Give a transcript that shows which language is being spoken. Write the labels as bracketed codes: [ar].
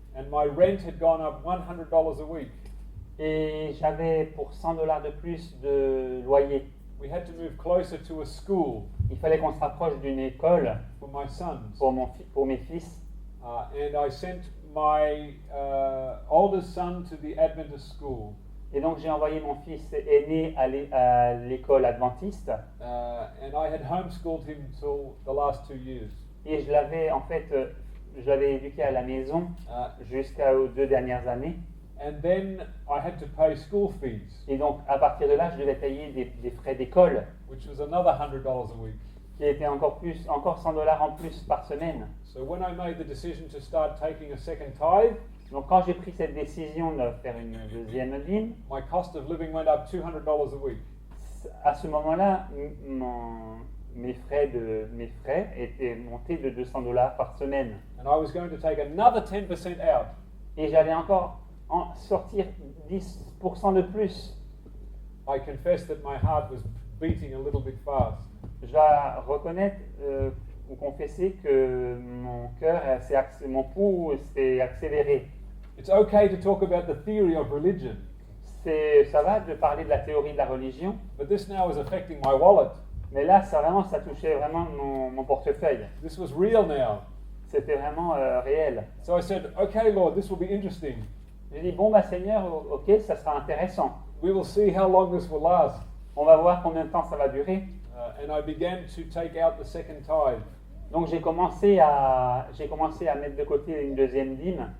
[en] and my rent had gone up $100 a week. [fr] et j'avais pour $100 de plus de loyer. [en] We had to move closer to a school [fr] Il fallait qu'on se rapproche d'une école [en] for my sons. [fr] pour mes fils. [en] And I sent my oldest son to the Adventist school. [fr] Et donc j'ai envoyé mon fils aîné à l'école adventiste [en] And I had homeschooled him till the last 2 years. [fr] et je l'avais éduqué à la maison jusqu'aux 2 dernières années. [en] And then I had to pay school fees, [fr] Et donc à partir de là, je devais payer des frais d'école [en] which was another $100 a week. [fr] qui étaient encore $100 en plus par semaine. [en] So when I made the decision to start taking a second tithe, [fr] Donc quand j'ai pris cette décision de faire une deuxième dîme, [en] my cost of living went up $200 a week. [fr] à ce moment-là, mes frais étaient montés de $200 par semaine. [en] And I was going to take another 10% out. [fr] Et j'allais encore en sortir 10% de plus. [en] I confess that my heart was beating a little bit fast. [fr] Je dois reconnaître ou confesser que mon cœur, mon pouls s'est accéléré. [en] It's okay to talk about the theory of religion, [fr] Ça va de parler de la théorie de la religion, [en] but this now was affecting my wallet. [fr] mais là, ça touchait vraiment mon portefeuille. [en] This was real now. [fr] C'était vraiment réel. [en] So I said, okay, Lord, this will be interesting. [fr] J'ai dit, bon, Seigneur, ok, ça sera intéressant. [en] We will see how long this will last. [fr] On va voir combien de temps ça va durer. [en] And I began to take out the second tithe, [fr] Donc j'ai commencé à mettre de côté une deuxième dîme.